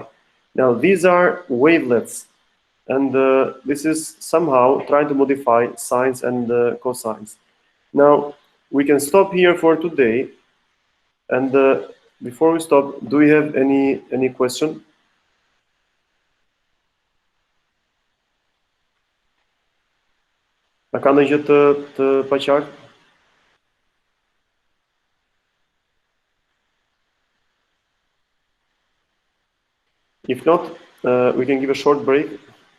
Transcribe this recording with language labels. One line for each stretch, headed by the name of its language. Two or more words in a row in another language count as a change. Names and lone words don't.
English: Now, these are wavelets, and this is somehow trying to modify sines and cosines. Now, we can stop here for today, and before we stop, do we have any question?
Albanian: A ka ndonjë të paqartë?
English: If not, we can give a short break.